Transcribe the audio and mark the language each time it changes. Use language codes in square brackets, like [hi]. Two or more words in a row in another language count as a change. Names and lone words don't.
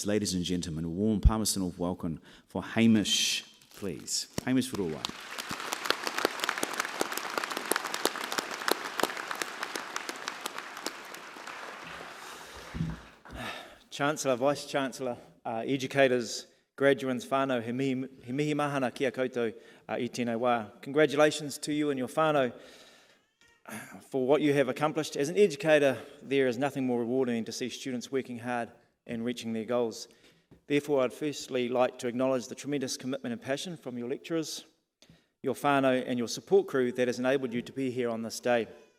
[en] Ladies and gentlemen, a warm palmerston of welcome for Hamish, please. Hamish Ruawai. Chancellor, Vice-Chancellor, educators, graduates, [mi] whānau, he mihi mahana kia koutou I tēnei wā. [en] Congratulations to you and your whānau for what you have accomplished. As an educator, there is nothing more rewarding than to see students working hard and reaching their goals. Therefore, I'd firstly like to acknowledge the tremendous commitment and passion from your lecturers, your whānau and your support crew that has enabled you to be here on this day.